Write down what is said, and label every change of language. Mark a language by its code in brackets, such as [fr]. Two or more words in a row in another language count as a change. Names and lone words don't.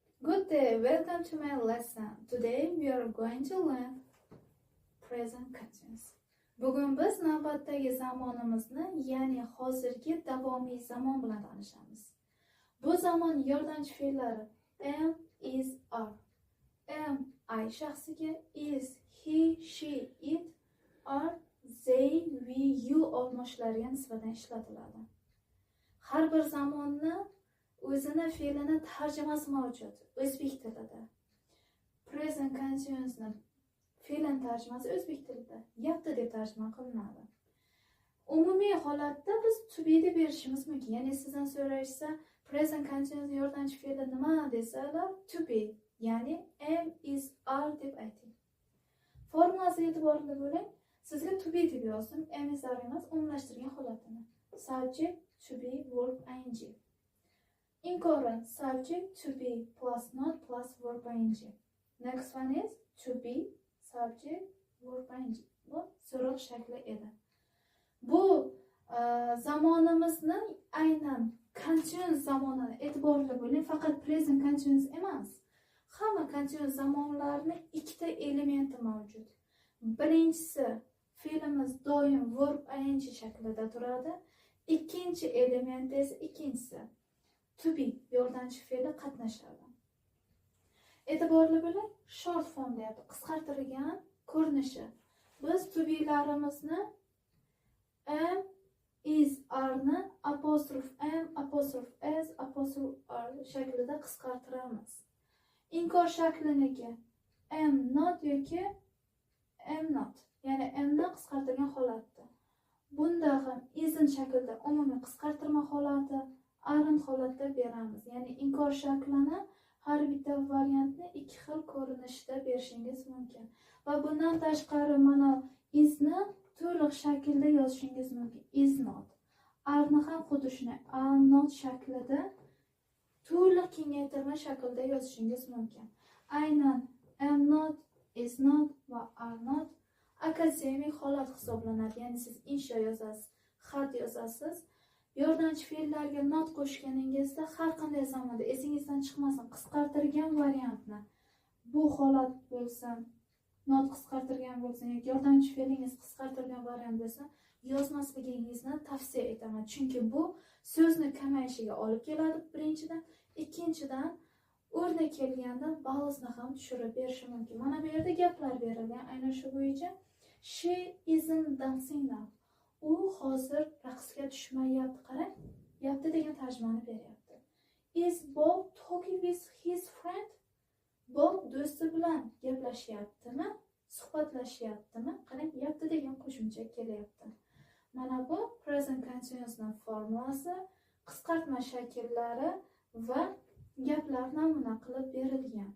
[en] Good day, welcome to my lesson. Today we are going to learn present continuous. [uz] Bugun biz navbatdagi zamonimizni, ya'ni hozirgi davomiy zamon bilan tanishamiz. Bu zamon yordamchi fe'llari [en] am, is, are. Am I [uz] shaxsiga, [en] is he, she, it, are they, we, you [uz] olmoshlariga nisbatan ishlatiladi. Har bir zamonni o'zini fe'lini tarjimasi mavjud o'zbek tilida. [en] Present continuousni [uz] fe'lin tarjimasi o'zbek tilida yapti deb tarjima qilinadi. Umumiy holatda biz [en] to be [uz] deb berishimiz mumkin. Ya'ni sizdan so'rashsa, [en] present continuous [uz] yordamchi fe'li nima desalar, [en] to be, [uz] ya'ni [en] am, is, are [uz] deb ayting. Formulasiga e'tiborli bo'ling. Sizga [en] to be [uz] deb yozdim, [en] am, is, are [uz] emas, umumlashtirgan holatini. [en] Subject, to be, verb, ing. Incorrect. Subject to be plus not plus verb ing. Next one is to be subject verb ing. [uz] Bu so'roq shakli edi. Bu zamonimizni aynan continuous zamonini e'tiborli bo'ling. Faqat [en] present continuous [uz] emas. Hamma continuous zamonlarning ikkita elementi mavjud. Birinchisi fe'limiz doim [en] verb ing [uz] shaklida turadi. Ikkinchi element esa ikkinchisi [en] to be [uz] yordamchi fe'li qatnashadi. E'tiborli bo'ling, [en] short form [uz] deyapti, qisqartirilgan ko'rinishi. Biz [en] to be'larimizni am, is, are [uz] ni [en] apostrophe am, apostrophe as, apostrophe are [uz] shaklida qisqartiramiz. Inkor shakliniga [en] am not [uz] yoki [en] am not, [uz] ya'ni am ni qisqartirgan holatda. Bunda ham isn't shaklida umumiy qisqartirma holati, aren't holatda beramiz. Ya'ni inkor shaklini har bitta variantni ikki xil ko'rinishda berishingiz mumkin. Va bundan tashqari mana isni to'liq shaklda yozishingiz mumkin. [en] Is not. [uz] Are'ni ham xuddi shunday [en] are not [uz] shaklida to'liq kengaytirma shaklda yozishingiz mumkin. Aynan [en] am not, is not [uz] va [en] are not [uz] akademik holat hisoblanadi. Ya'ni siz insho yozasiz, xat yozasiz. Yordamchi fe'llarga not qo'shganingizda har qanday zamonda esingizdan chiqmasin, qisqartirgan variantni. Bu holat bo'lsin, not qisqartirgan bo'lsin yoki yordamchi fe'lingiz qisqartirgan variant bo'lsa, yozmasligingizni tavsiya etaman. Chunki bu so'zni kamayishiga olib keladi birinchidan, ikkinchidan o'rnak kelganda ballizni ham tushirib berishi mumkin. Mana bu yerda gaplar berilgan aynan shu bo'yicha. [en] She isn't dancing now. [uz] U hozir raqsga tushmayapti. Qarang, yapti degan tarjimani beryapti. [en] Is Bob talking with his friend? [uz] Bob do'sti bilan gaplashyaptimi? Suhbatlashyaptimi? Qarang, yapti degan qo'shimcha kelyapti. Mana bu [en] present continuousning [uz] formulasi, qisqartma shakllari va gaplar namuna qilib berilgan.